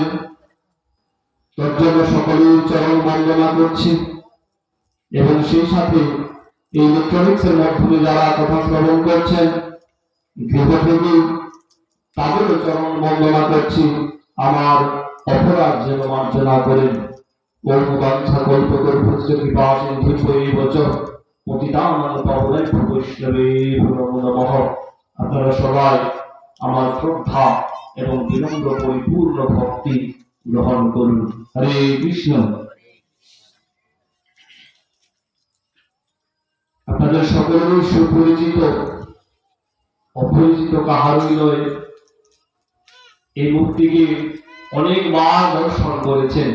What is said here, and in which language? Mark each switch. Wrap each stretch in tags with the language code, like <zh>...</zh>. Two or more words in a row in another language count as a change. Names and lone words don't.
<bn>তার জন্য সকলের চরণ বন্দনা করছি এবং সেই সাথে এই ইলেকট্রনিক্সের মাধ্যমে যারা কথা শ্রবণ করছেন গৃহ থেকে তাদেরও চরণ বন্দনা করছি। আমার অপরাধ যেন মার্জনা করেন।</bn> <sa>ওম বাঞ্ছা কল্পতরুভ্যশ্চ কৃপা সিন্ধুভ্যৈব চ পতিতানাং পাবনেভ্যো বৈষ্ণবেভ্যো নমো নমঃ।</sa> <bn>আপনারা সবাই আমার শ্রদ্ধা এবং বিনম্র পরিপূর্ণ ভক্তি গ্রহণ করুন। হরে কৃষ্ণ। আপনাদের সকলেরই সুপরিচিত, অপরিচিত কাহারই নয়, এই মূর্তিকে অনেকবার দর্শন করেছেন।</bn>